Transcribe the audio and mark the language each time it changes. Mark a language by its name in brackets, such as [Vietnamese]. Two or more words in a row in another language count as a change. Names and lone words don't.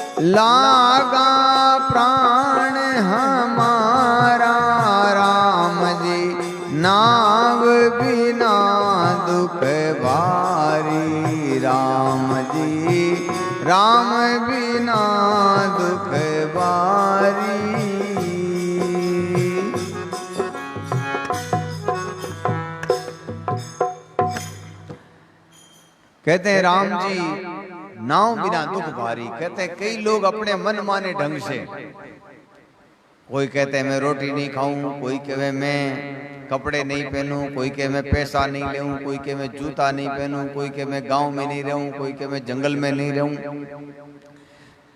[Hindi] लागा प्राण हमारा राम जी, नाव बिना दुख भारी। राम जी राम बिना दुख भारी। कहते हैं राम जी नाव बिना दुख भारी। कहते हैं कई लोग अपने मन माने ढंग से, कोई कहते हैं मैं रोटी नहीं खाऊं, कोई कहे मैं कपड़े नहीं पहनूं, कोई कहे मैं पैसा नहीं लेऊं, कोई कहे मैं जूता नहीं पहनूं, कोई कहे मैं गांव में नहीं रहूं, कोई कहे मैं जंगल में नहीं रहूं।